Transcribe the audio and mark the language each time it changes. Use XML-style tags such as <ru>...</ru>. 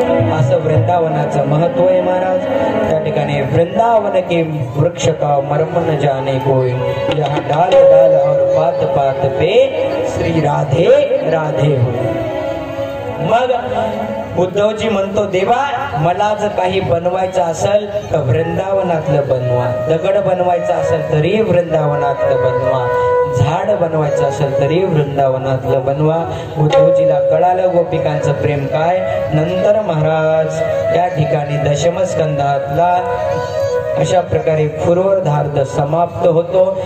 <mr>असं वृंदावनाचं महत्व आहे महाराज. त्या ठिकाणी</mr> <hi>वृंदावन के वृक्ष का मर्म न जाने कोई, यहाँ डाल डाल और पात पात पे श्री राधे राधे होय.</hi> <mr>मग उद्धवजी म्हणतो देवा, मला जर काही बनवायचं असेल तर वृंदावनातलं बनवा. दगड बनवायचं असेल तरी वृंदावनातलं बनवा. झाड बनवायचं असेल तरी वृंदावनातलं बनवा. उद्धवजीला कळालं गोपिकांचं प्रेम काय. नंतर महाराज त्या ठिकाणी दशमस्कंधातला अशा प्रकारे पूर्वधार्ध समाप्त होतो.</mr>